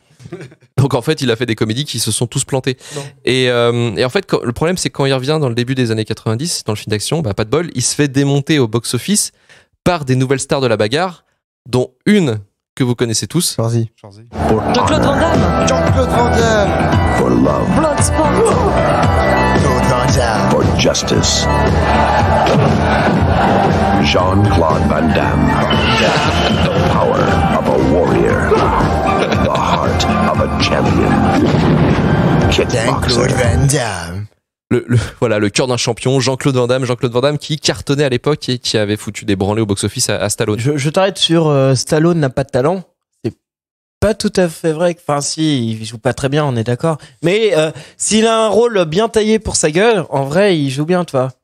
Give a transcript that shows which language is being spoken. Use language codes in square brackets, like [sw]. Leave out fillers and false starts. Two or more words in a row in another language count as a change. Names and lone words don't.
[fr] Donc en fait il a fait des comédies qui se sont tous plantées. Et en fait le problème c'est quand il revient dans le début des années 90 dans le film d'action, pas de bol, il se fait démonter au box-office par des nouvelles stars de la bagarre, dont une que vous connaissez tous. Vas-y. Jean-Claude Van Damme. Jean-Claude Van Damme. [en] For love. Bloodsport. Jean-Claude Van Damme. For justice. Jean-Claude Van Damme. The power of a warrior. The heart of a champion. Jean-Claude Van Damme. [fr] Voilà, le cœur d'un champion, Jean-Claude Van Damme qui cartonnait à l'époque et qui avait foutu des branlées au box-office à Stallone. Je t'arrête sur Stallone n'a pas de talent. C'est pas tout à fait vrai. Enfin, si, il joue pas très bien, on est d'accord. Mais s'il a un rôle bien taillé pour sa gueule, en vrai, il joue bien, tu vois.